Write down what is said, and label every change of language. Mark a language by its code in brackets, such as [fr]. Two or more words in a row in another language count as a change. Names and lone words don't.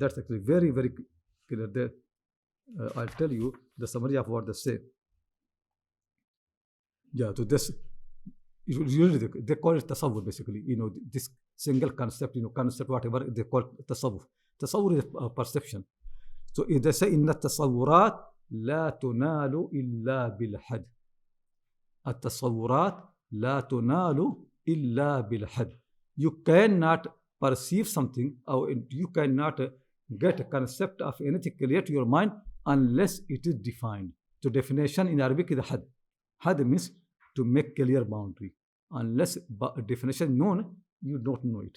[en] That's actually very, very clear there. I'll tell you the summary of what they say. Yeah, so this, usually they call it tasawwur basically. This single concept, concept, whatever, they call it tasawwur. Tasawwur is a perception. So if they say, [ar] إن تصورات لا تنال إلا بالحد. التصورات لا تنال إلا بالحد. [en] You cannot perceive something, or you cannot get a concept of anything clear to your mind unless it is defined. So definition in Arabic is had. Had means to make clear boundary. Unless definition known, you don't know it.